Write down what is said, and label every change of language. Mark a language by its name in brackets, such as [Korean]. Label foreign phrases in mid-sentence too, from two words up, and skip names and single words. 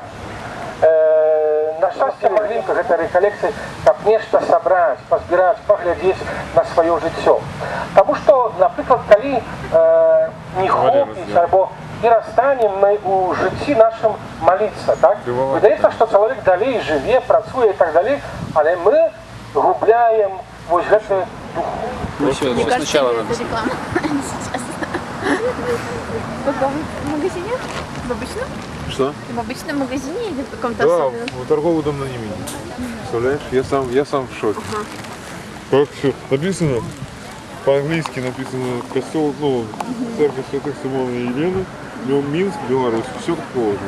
[Belarusian] На шчасце маглінка гэта рэкалекцыі, каб нешта сабраць, пазбіраць, паглядзець на сваё жыццё. Таму што, напрыклад, калі не хопіць альбо перастанем мы у жыцці нашым маліцца, так? Выдаецца, што чалавек далей жыве, працуе і так далей, але мы губляем вось гэты дух. [Russian] Ну все, сначала надо. Реклама сейчас. В магазине? В обычном? Что? В обычном магазине или в каком-то Да, особенном? в торговом доме на Немине. Представляешь? Я сам в шоке. Ага. Как все написано, по-английски написано костел, церковь святых Симона и Елены, Минск, Беларусь, все как положено.